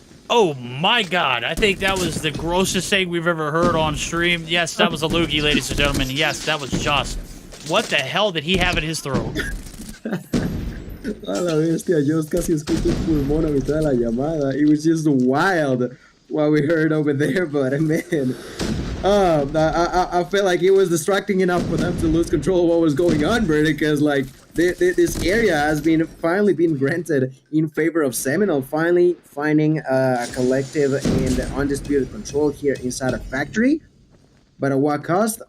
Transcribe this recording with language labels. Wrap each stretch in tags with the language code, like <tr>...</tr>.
<en>Oh my god, I think that was the grossest thing we've ever heard on stream. Yes, that was a loogie, ladies and gentlemen. Yes, that was just. What the hell did he have in his throat?</en> <es>A la bestia, yo casi escucho el pulmón a mitad de la llamada.</es> <en>It was just wild what we heard over there, but man, I felt like it was distracting enough for them to lose control of what was going on, bro, because like this area has finally been granted in favor of Seminole, finally finding a collective and undisputed control here inside a factory. But at what cost?</en>